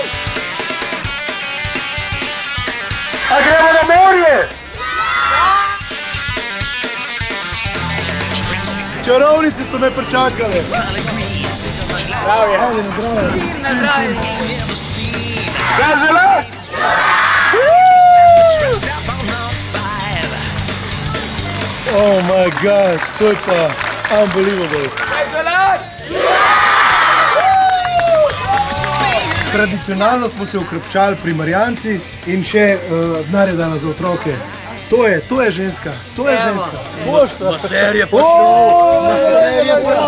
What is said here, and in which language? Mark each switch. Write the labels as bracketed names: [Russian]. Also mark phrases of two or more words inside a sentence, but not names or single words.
[Slovenian] A gremo na morje! Čarovnici so me pričakale. Zdravje. Zdravje. Kaj žele? [English] Oh my god, [Slovenian] to je pa unbelievable. Tradicionalno smo se ukrepčali pri Marjanci in še denarje dala za otroke. To je ženska, to je ženska. Maser je prišel! Maser je